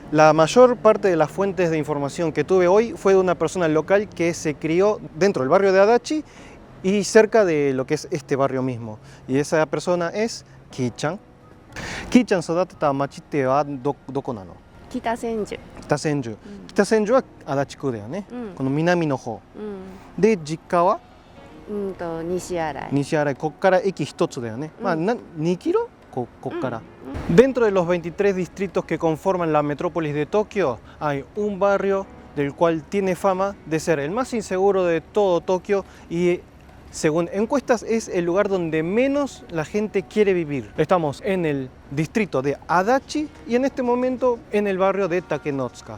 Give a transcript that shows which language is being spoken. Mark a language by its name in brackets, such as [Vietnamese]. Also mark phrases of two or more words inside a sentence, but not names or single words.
[Spanish] La mayor parte de las fuentes de información que tuve hoy fue de una persona local que se crió dentro del barrio de Adachi y cerca de lo que es este barrio mismo. Y esa persona es Ki-chan. [Japanese] Ki-chan 育てた町ってはどこなの？北千住。北千住。北千住は足立区だよね。この南の方。で、実家は西新井。西新井。ここから駅一つだよね。まあ、2キロここから。 [Spanish] Dentro de los 23 distritos que conforman la metrópolis de Tokio, hay un barrio del cual tiene fama de ser el más inseguro de todo Tokio y según encuestas es el lugar donde menos la gente quiere vivir. Estamos en el distrito de Adachi y en este momento en el barrio de Takenotsuka.